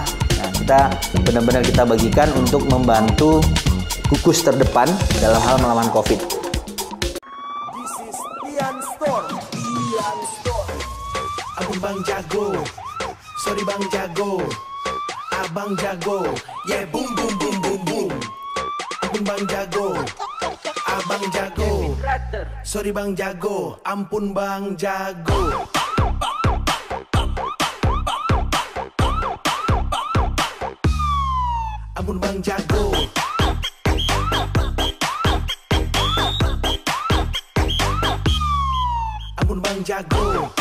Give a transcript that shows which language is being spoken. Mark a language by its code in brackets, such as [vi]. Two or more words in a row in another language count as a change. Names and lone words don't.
[id] Nah, kita benar-benar kita bagikan untuk membantu gugus terdepan dalam hal melawan COVID. [en] This is Ian Store. [id] Abang Bang Jago, sorry Bang Jago, Abang Jago, yeah boom boom boom boom boom. Abang Bang Jago, Abang Jago, sorry Bang Jago, ampun Bang Jago. Ampun Bang Jago. Ampun Bang Jago.